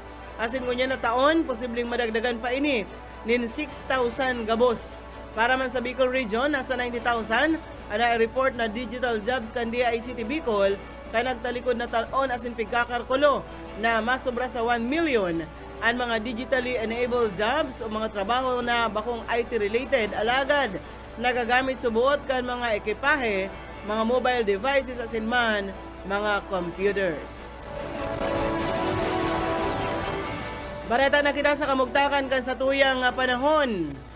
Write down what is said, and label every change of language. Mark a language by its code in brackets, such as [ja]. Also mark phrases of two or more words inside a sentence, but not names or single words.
[bik] Asin ngunya na taon, posibleng madagdagan pa ini nin 6,000 gabos. Para man sa Bicol Region, nasa 90,000 ang na-report na [en] digital jobs [bik] kan DICT Bicol kaya nagtalikod na taon asin pigkakarkulo na masobra sa 1 million ang mga [en] digitally enabled jobs [bik] o mga trabaho na bakong IT-related alagad nagagamit subuot kan mga ekipahe, mga [en] mobile devices [bik] asin man mga computers. Bareta na kita sa kamugtakan kan sa tuyang panahon.